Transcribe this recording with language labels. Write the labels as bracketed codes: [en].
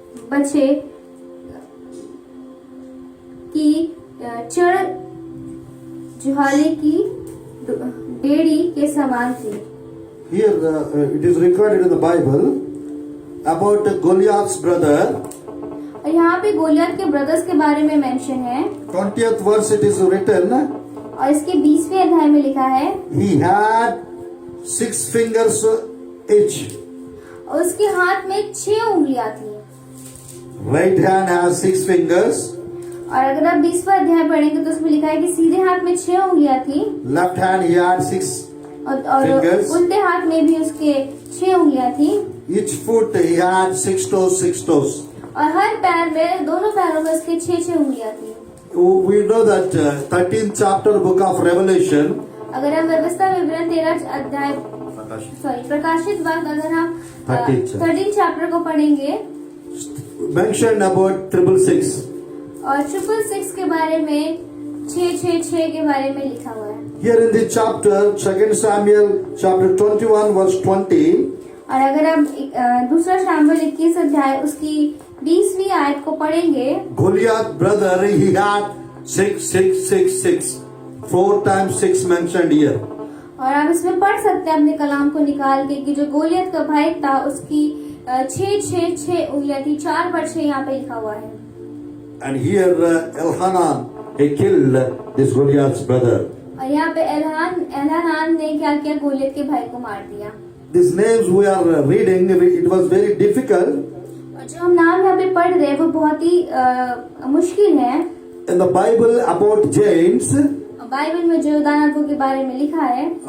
[hi] बच्चे की चढ़ जुहाले की डेड़ी के समान थी। [en] Here it is recorded in the Bible about Goliath's brother. [hi] और यहाँ पे गोलियत के ब्रदर्स के बारे में मेंशन है [en] 20th verse it is written, [hi] और इसके 20वें अध्याय में लिखा है [en] he had 6 fingers each. [hi] और उसके हाथ में 6 उंगलियां थी। [en] Right hand has 6 fingers. [hi] और अगर आप 20वां अध्याय पढ़ेंगे तो उसमें लिखा है कि सीधे हाथ में 6 उंगलियां थी [en] Left hand he had 6 [hi] और [en] fingers. [hi] उल्टे हाथ में भी उसके 6 उंगलियां थी। [en] Each foot he had 6 toes, 6 toes. [hi] और हर पैर में, दोनों पैरों में उसके 6 उंगलियां थी। [en] We know that 13th chapter book of Revelation, [hi] अगर हम व्यवस्था विवरण 13 अध्याय प्रकाशित वाक्य अगर हम 13 चैप्टर को पढ़ेंगे [en] mentioned about 666. [hi] और 666 के बारे में 666 के बारे में लिखा हुआ है। [en] Here in this chapter, 2 Samuel chapter 21 verse 20, [hi] और अगर आप दूसरा शामुएल 21 अध्याय उसकी 20वीं आयत को पढ़ेंगे, [en] Goliath brother he had 666. 4 times 6 mentioned here. [hi] और आप इसमें पढ़ सकते हैं अपने कलाम को निकाल के कि जो गोलियत का भाई था उसकी 6 उंगलियां थी। 4 पर 6 यहाँ पे लिखा हुआ है। [en] And here Elhanan he killed this Goliath's brother. [hi] और यहाँ पे एलहानान ने क्या किया, गोलियत के भाई को मार दिया। [en] These names we are reading, it was very difficult. [hi] और जो हम नाम यहाँ पे पढ़ रहे हैं वो बहुत ही मुश्किल है। [en] In the Bible about James, [hi] Bible में जो दानवों के बारे में लिखा है,